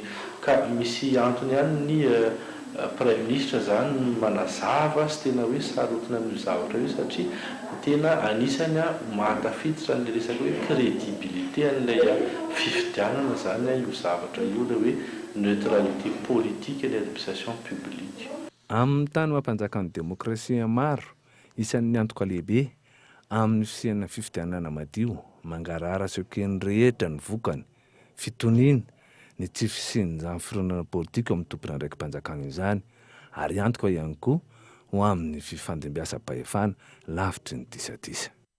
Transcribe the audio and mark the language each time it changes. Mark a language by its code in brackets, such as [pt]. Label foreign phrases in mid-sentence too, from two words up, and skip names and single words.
[mg] Ka misy antony ihany ny [fr] Prime Ministre [mg] zany manazava sy tena hoe sarotina amin'io zavatra io satria tena anisany mahatafiditra an'ilay resaka hoe crédibilité an'ilay fifidianana zany io zavatra io ilay hoe [fr] neutralité politique et l'administration publique. [mg] Amin'ny tany mampanjakan'ny demokrasia maro, isan'ny antoka lehibe amin'ny fisiana fifidianana madio, mangarara seken'ny rehetra ny vokany, fitoniana, ny tsy fisian'izany fironana politika amin'ny tompona ndraiky mpanjakana izany, ary antoka ihany koa ho amin'ny fifandimbiasa-pahefana lavitry ny disadisa.